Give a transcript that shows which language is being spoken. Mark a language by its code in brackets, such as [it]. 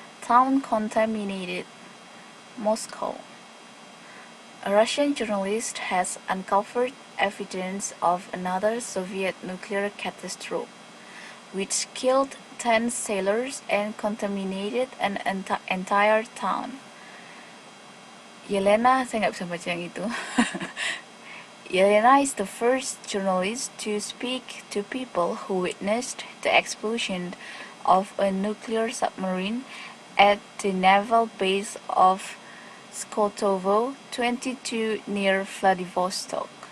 [en] Town contaminated Moscow. A Russian journalist has uncovered evidence of another Soviet nuclear catastrophe, which killed 10 sailors and contaminated an entire town. [id] Yelena, saya nggak bisa baca yang itu. [en] Yelena is the first journalist to speak to people who witnessed the explosion of a nuclear submarine at the naval base of Skotovo 22 near Vladivostok.